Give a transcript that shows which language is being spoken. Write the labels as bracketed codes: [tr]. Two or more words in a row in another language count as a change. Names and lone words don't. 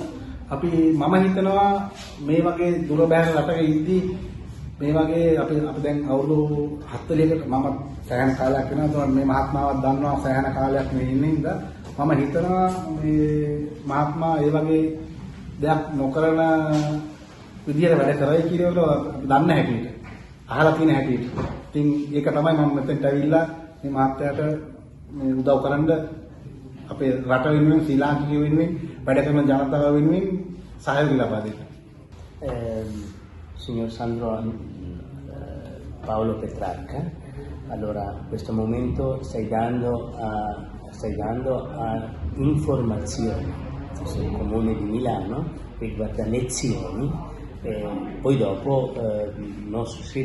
[si] මම හිතනවා මේ වගේ දුර බැහැර රටක ඉද්දී මේ වගේ අපි දැන් අවුරුදු 40කට මම සෑහෙන කාලයක් වෙනවා මේ මහත්මාවත් දන්නවා සෑහෙන කාලයක් මේ ඉන්නේ ඉඳලා මම හිතනවා මේ මහත්මා ඒ වගේ දෙයක් නොකරන විදියට වැඩ කරයි කියලා අපි දන්න හැටියට අහලා තියෙන හැටියට. ඉතින් ඒක තමයි මම මෙතෙන්ට ඇවිල්ලා මේ මහත්යාට මේ උදව් කරන්න අපේ රට වෙනුවෙන් ශ්‍රී ලාංකිකයෝ වෙනුවෙන් වැඩ කරන ජනතාව වෙනුවෙන් සහයෝගය ලබා දෙන්න. [it] Signor Sandro Paolo Petrarca, allora in questo momento stai dando a informazioni sul comune di Milano riguardo a lezioni, poi dopo nostro